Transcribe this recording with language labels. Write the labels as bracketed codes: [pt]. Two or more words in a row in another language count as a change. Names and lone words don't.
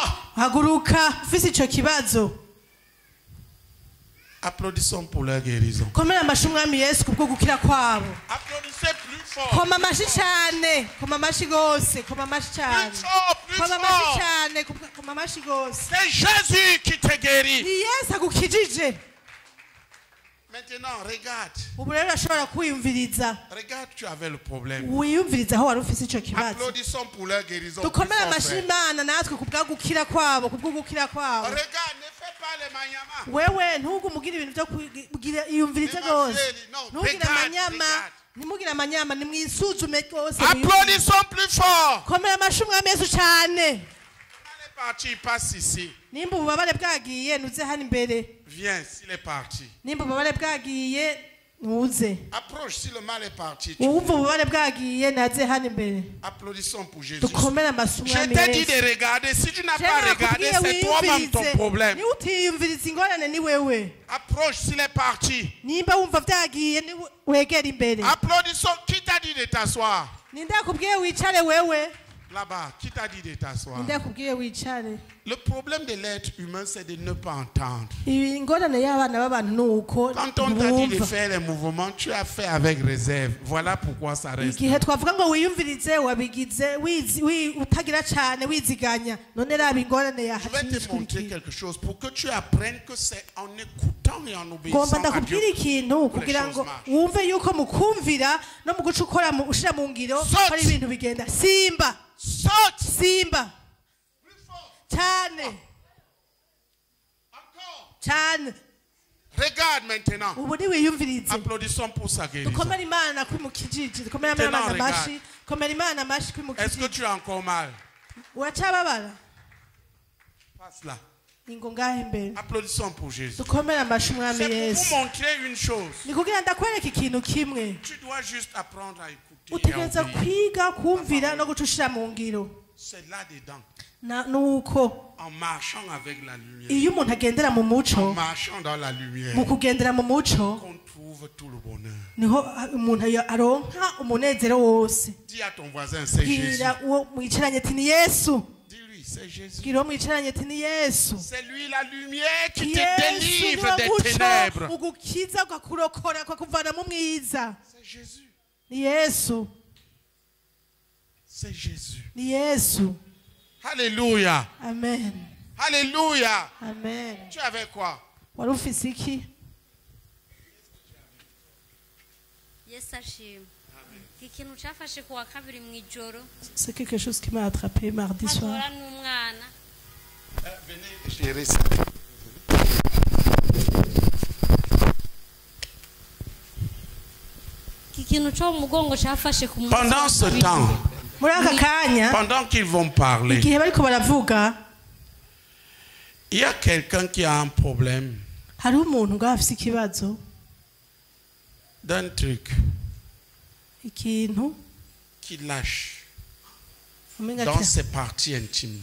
[rn] Haguruka ufise ico kibazo. [fr] Applaudissons pour leur guérison. [rn] Komera amashi umwami Yesu kubwo gukira kwabo. [fr] Applaudissez plus fort. [rn] Koma amashi cyane, koma amashi gose, koma amashi cyane. [fr] Plus fort, plus [rn] Koma amashi [fr] fort. [rn] cyane, koma amashi gose. [fr] C'est Jésus qui te guérit. [rn] Ni Yesu agukijije. [fr] Maintenant, regarde. [rn] Ubu rero ashobora kwiyumviriza. [fr] Regarde, tu avais le problème. [rn] Wiyumviriza aho wari ufise ico kibazo. [fr] Applaudissons pour leur guérison. [rn] Dukomere [fr] Plus fort, [rn] amashi [fr] frère. [rn] Imana natwe kubwa gukira kwabo, kubwo gukira kwabo. [fr] Regarde, ne fais pas les manyama. [rn] Wewe ntugumugira ibintu byo kugira iyumvirize gose. Ntugira amanyama, ntimugira amanyama, nimwisuzume gose. [fr] Applaudissons plus fort. [rn] Komera amashi umwami Yesu cyane. [fr] parti, passe ici. [rn] Nimba ububabare bwagiye nuze hano imbere. [fr] Viens, s'il est parti. [rn] Nimba ububabare bwagiye nuze. [fr] Approche, si le mal est parti. [rn] Uwumva ububabare bwagiye naze hano imbere. [fr] Applaudissons pour Jésus. [rn] Dukomere amashyi umwami Yesu. [fr] Je t'ai dit de regarder. Si tu n'as pas regardé, c'est toi-même ton problème. [rn] Ni utiyumviriza ingorane ni wewe. [fr] Approche, s'il est parti. [rn] Nimba wumva byagiye ni wegera imbere. [fr] Applaudissons. Qui t'a dit de t'asseoir? [rn] Ninde akubwiye wicare wewe? [fr] Là-bas, qui t'a dit de t'asseoir? [rn] Ninde akubwiye wicare? [fr] Le problème de l'être humain, c'est de ne pas entendre. [rn] Ingorane y'abana b'abantu nuko. [fr] Quand on t'a dit de faire les mouvements, tu as fait avec réserve. Voilà pourquoi ça reste. [rn] Igihe twavuga ngo wiyumvirize wabigize utagira cyane wiziganya. None raba ingorane ya [fr] Je vais te montrer quelque chose pour que tu apprennes que c'est en écoutant et en obéissant [rn] Gomba [fr] à Dieu. [rn] ndakubwira ikintu kugira ngo wumve yuko mukumvira no mu guca ukora ushira mu ngiro hari ibintu bigenda. Simba. [fr] Saute. [rn] Simba. Cyane. Cyane. [fr] Regarde maintenant. [rn] Ubu ni wiyumvirize. [fr] Applaudissons pour sa guérison. [rn] Dukomere Imana kwimukijiji. Dukomere Imana amashi. Komera Imana amashi kwimukijiji. [fr] Est-ce que tu as encore mal? [rn] Uracababara? [fr] Passe là. [rn] Ingo ngahe imbere. [fr] Applaudissons pour Jésus. [rn] Dukomere amashi umwami Yesu. [fr] C'est pour vous montrer une chose. [rn] Ni kugira ndakwereka ikintu kimwe. [fr] Tu dois juste apprendre à écouter. [rn] Utegereza kwiga kumvira no gucushira mu ngiro. [fr] C'est là-dedans. [rn] Nuko [fr] en marchant avec la lumière, [rn] iyo umuntu agendera mu muco, [fr] en marchant dans la lumière, [rn] mu kugendera mu muco, [fr] qu'on trouve tout le bonheur. [rn] Niho umuntu aronka umunezero wose. [fr] Dis à ton voisin, c'est Jésus. [rn] Mwicaranye ati ni Yesu. [fr] Dis-lui, c'est Jésus. [rn] Gira mwicaranye ati ni Yesu. [fr] C'est lui la lumière qui te délivre des ténèbres. [rn] Ugukiza ugakurokora ukakuvana mu mwiza. [fr] C'est Jésus. [rn] Ni Yesu. [fr] C'est Jésus. [rn] Ni Yesu. [fr] Alléluia. [rn] Amen. [fr] Alléluia. [rn] Amen. [fr] Tu avais quoi? [rn] Wari ufise iki? Yesu ashimwe. Ikintu cyafashe kuwa kabiri mu ijoro. [fr] C'est quelque chose qui m'a attrapé mardi soir. [rn] Atora n'umwana. [fr] Venez gérer ça. [rn] Ikintu cyo mu mugongo cyafashe ku munsi. [fr] Pendant ce temps, pendant qu'ils vont parler, il y a quelqu'un qui a un problème d'un truc qui lâche dans ses parties intimes.